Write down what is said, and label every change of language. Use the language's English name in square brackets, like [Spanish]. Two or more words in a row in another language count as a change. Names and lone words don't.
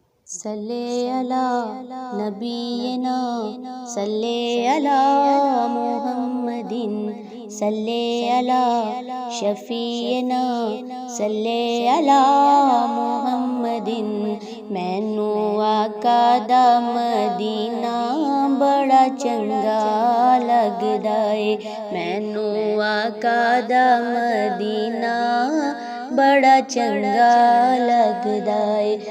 [Arabic] صلّ على نبينا صلّ على محمدٍ صلّ على شفيعنا صلّ على محمدٍ. [Punjabi] مینوں آقا دا مدینہ بڑا چنگا لگدا ہے. مینوں آقا دا مدینہ بڑا چنگا لگدا ہے.